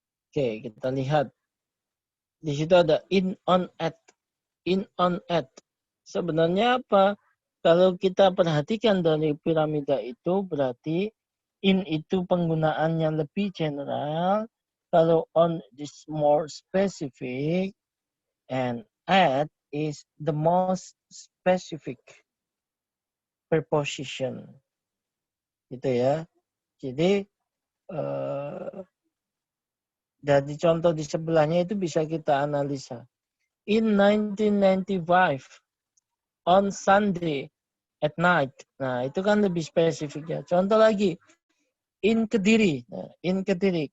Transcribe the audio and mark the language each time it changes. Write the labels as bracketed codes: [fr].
[id] Oke, kita lihat. Di situ ada in, on, at. In, on, at. Sebenarnya apa? Kalau kita perhatikan dari piramida itu, berarti in itu penggunaannya lebih general. [en] Kalau on is more specific. And at is the most specific preposition. [id] Gitu ya. Jadi, dari contoh di sebelahnya itu bisa kita analisa. [en] In 1995, on Sunday at night. [id] Nah, itu kan lebih spesifik ya. Contoh lagi, in Kediri. Nah, in Kediri.